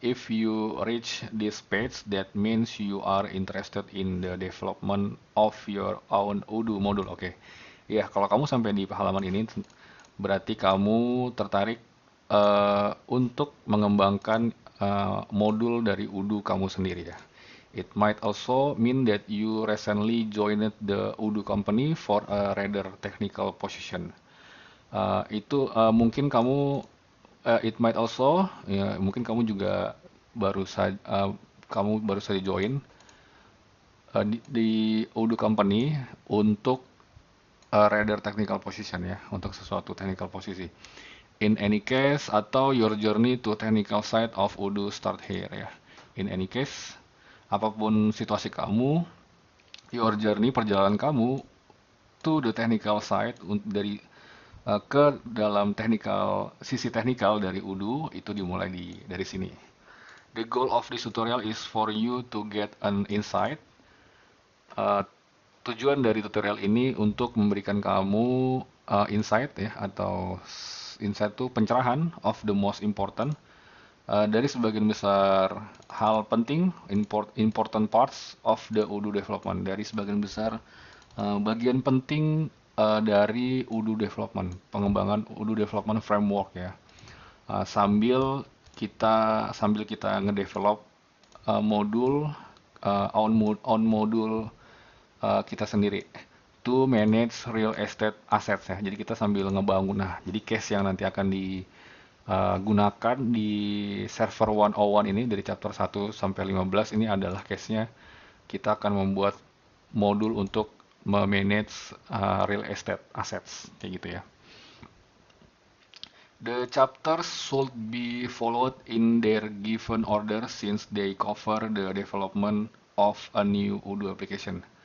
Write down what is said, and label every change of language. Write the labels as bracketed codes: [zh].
[en] If you reach this page, that means you are interested in the development of your own Odoo module. Oke. [id] Ya, kalau kamu sampai di halaman ini, berarti kamu tertarik untuk mengembangkan modul dari Odoo kamu sendiri ya. [en] It might also mean that you recently joined the Odoo company for a rather technical position. [id] Mungkin kamu [en] it might also [id] ya, mungkin kamu juga baru saja join di Odoo company untuk [en] rather technical position [id] ya, untuk sesuatu technical posisi. [en] In any case, [id] atau [en] your journey to technical side of Odoo start here ya. In any case, [id] apapun situasi kamu, [en] your journey, [id] perjalanan kamu [en] to the technical side [id] dari ke dalam sisi teknikal dari Odoo itu dimulai dari sini. [en] The goal of this tutorial is for you to get an insight. [id] Tujuan dari tutorial ini untuk memberikan kamu insight ya, atau insight itu pencerahan [en] of the most important [id] dari sebagian besar hal penting, [en] important parts of the Odoo development, [id] dari sebagian besar bagian penting dari Odoo development, pengembangan Odoo development framework ya. Sambil kita ngedevelop modul on modul kita sendiri [en] to manage real estate assets [id] ya. Jadi kita sambil ngebangun. Nah, jadi case yang nanti akan digunakan di server 101 ini dari chapter 1 sampai 15 ini adalah case-nya kita akan membuat modul untuk memanage real estate assets kayak gitu ya. [en] The chapters should be followed in their given order since they cover the development of a new Odoo application.